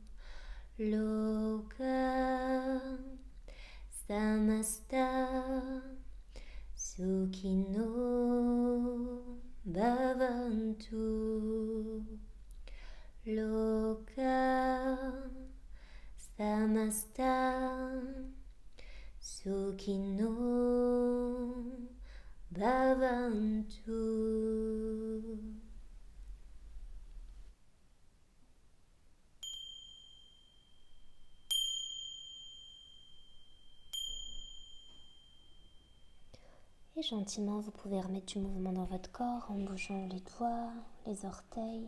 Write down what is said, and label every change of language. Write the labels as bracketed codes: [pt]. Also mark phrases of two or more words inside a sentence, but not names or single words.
[sa] Loka samasta Sukhino bhavantu. Loka samasta Sukhino bhavantu. [fr] Et gentiment, vous pouvez remettre du mouvement dans votre corps en bougeant les doigts, les orteils.